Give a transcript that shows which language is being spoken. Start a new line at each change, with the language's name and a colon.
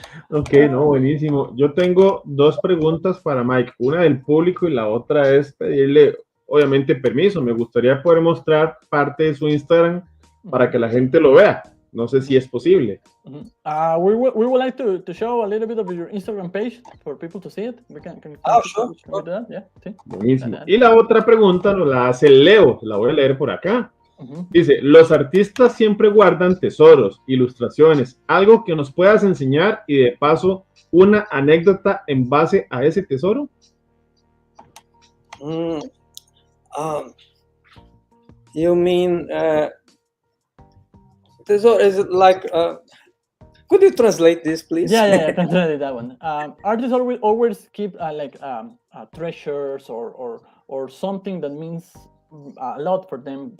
Spanish: Ok, no, buenísimo. Yo tengo 2 preguntas para Mike, una del público y la otra es pedirle, obviamente, permiso. Me gustaría poder mostrar parte de su Instagram para que la gente lo vea. no sé si es posible.
English: We would like to show a little bit of your Instagram page for people to see it. We can Sure. we do that? Yeah, sí.
Spanish: Buenísimo. Y la otra pregunta nos la hace Leo, la voy a leer por acá. Dice, los artistas siempre guardan tesoros, ilustraciones, algo que nos puedas enseñar y de paso una anécdota en base a ese tesoro.
English: You mean tesoro is like could you translate this, please? Yeah, I can translate that one. Artists always keep treasures or something that means a lot for them.